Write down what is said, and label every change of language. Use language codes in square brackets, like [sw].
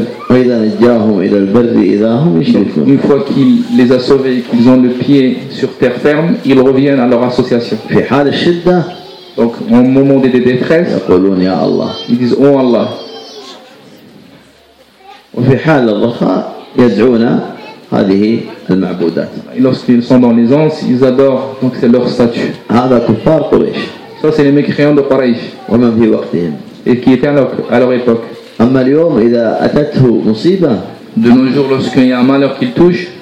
[ar] وإذا نجاهم إلى البر إذا هم يشركون. [fr] Une fois qu'il les a sauvés et qu'ils ont le pied sur terre ferme, ils reviennent à leur association. [ar] في حال الشدة. [fr] Donc au moment des détresses. [ar] يقولون يا الله. [fr] Ils disent oh Allah. [ar] وفي حال الرخاء يدعون هذه المعبودات. [fr] Lorsqu'ils sont dans l'aisance, ils adorent donc c'est leur statue. [ar] هذا كفار قريش. [fr] Ça c'est les mécréants de Quraysh. [ar] ومن في وقتهم. [fr] Et qui étaient à leur époque. [ar] أما اليوم إذا أتته مصيبة. [fr] De nos jours, lorsqu'il y a un malheur qu'il touche.